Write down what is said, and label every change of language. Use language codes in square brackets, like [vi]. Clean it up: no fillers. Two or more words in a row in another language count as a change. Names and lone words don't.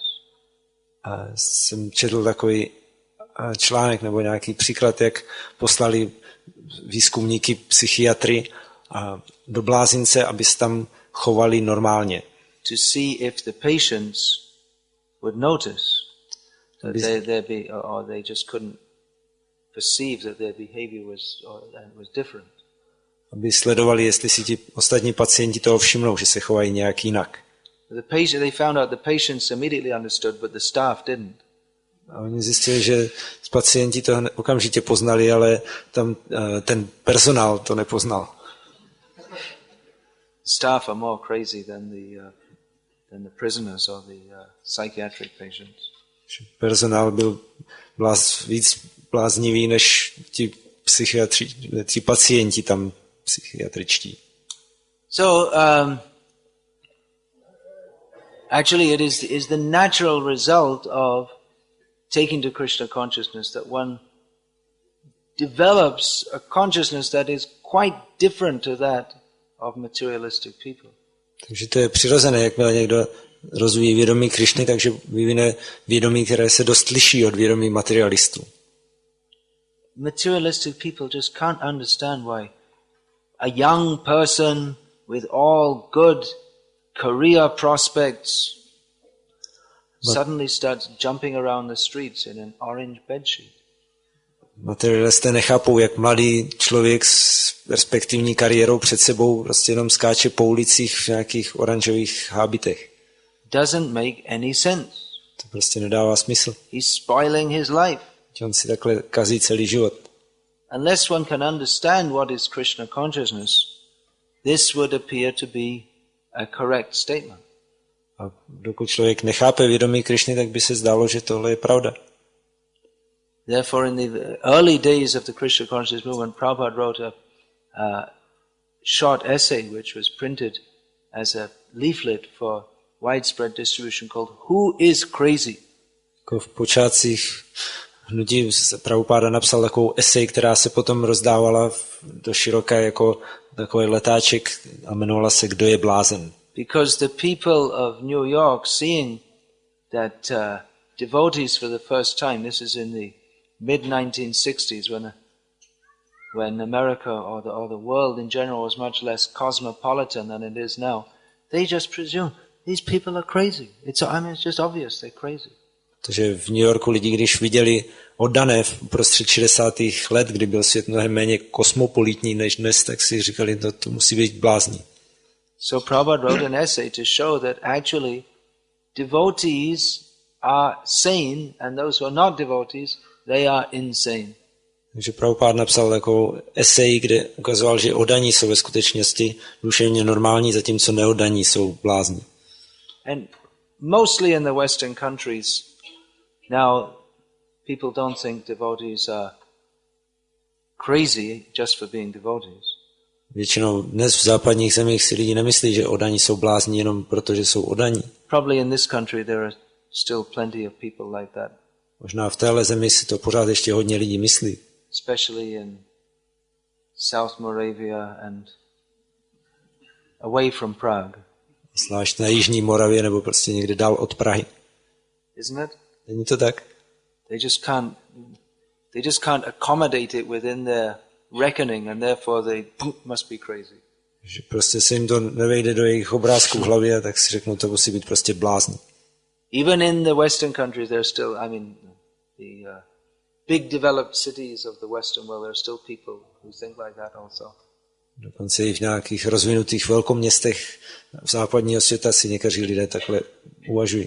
[cs] A jsem četl takový článek nebo nějaký příklad, jak poslali výzkumníky psychiatry do blázince, aby se tam chovali normálně. [en] To see if the patients would notice that they just couldn't perceive that their behavior was different. [cs] Aby sledovali, jestli si ti ostatní pacienti toho všimnou, že se chovají nějak jinak. [en] They found out the patients immediately understood, but the staff didn't. [cs] A oni zjistili, že pacienti to okamžitě poznali, ale tam ten personál to nepoznal. [en] Staff are more crazy than the prisoners or the psychiatric patients. [cs] Personál byl víc bláznivý než ti pacienti tam psychiatričtí. [en] So actually it is the natural result of taking to Krishna consciousness that one develops a consciousness that is quite different to that of materialistic people. [cs] Takže to je přirozené, jakmile někdo rozvíjí vědomí Krišny, takže vyvine vědomí, které se dost liší od vědomí materialistů. [en] Materialistic people just can't understand why a young person with all good career prospects suddenly starts jumping around the streets in an orange bedsheet. [cs] Materialisté nechápou, jak mladý člověk s perspektivní kariérou před sebou prostě jenom skáče po ulicích v nějakých oranžových hábitech. [en] Doesn't make any sense. [cs] To prostě nedává smysl. [en] He's spoiling his life. [cs] On si takhle kazí celý život. [en] Unless one can understand what is Krishna consciousness, this would appear to be a correct statement. [cs] A dokud člověk nechápe vědomí Krišny, tak by se zdálo, že tohle je pravda. [en] Therefore, in the early days of the Krishna consciousness movement, Prabhupada wrote a short essay which was printed as a leaflet for widespread distribution called Who is Crazy? [cs] Jako v počátcích hnutí Prabhupada napsal takovou esej, která se potom rozdávala do široké jako takový letáček a jmenovala se Kdo je blázen. [en] Because the people of New York, seeing that devotees for the first time, this is in the mid-1960s when America or the world in general was much less cosmopolitan than it is now, they just presume these people are crazy. It's just obvious they're crazy. [cs] Takže v New Yorku lidi, když viděli oddané v prostřed 60. let, kdy byl svět mnohem méně kosmopolitní než dnes, tak si říkali, to musí být blázni. [en] So Prabhupada wrote an essay to show that actually devotees are sane and those who are not devotees, they are insane. [cs] Takže Prabhupada napsal takovou esej, kde ukazoval, že oddaní jsou ve skutečnosti duševně normální, zatímco neoddaní jsou blázni. [en] And mostly in the Western countries, now people don't think devotees are crazy just for being devotees. [cs] Většinou dnes v západních zemích si lidi nemyslí, že oddaní jsou blázni jenom proto, že jsou oddaní. [en] Probably in this country there are still plenty of people like that. [cs] Možná v téhle zemi si to pořád ještě hodně lidí myslí. [en] Especially in South Moravia and away from Prague. [cs] Zvlášť na Jižní Moravě nebo prostě někde dál od Prahy. [en] Isn't it? [cs] Není to tak? [en] They just can't accommodate it within their reckoning and therefore they must be crazy. [cs] Že prostě se jim to nevejde do jejich obrázků v hlavě, tak si řeknou, to musí být prostě blázni. [en] Even in the Western countries, there are still, the big developed cities of the Western world, there are still people who think like that also. [cs] Dokonce i v nějakých rozvinutých velkoměstech v západního světa si někteří lidé takhle uvažují.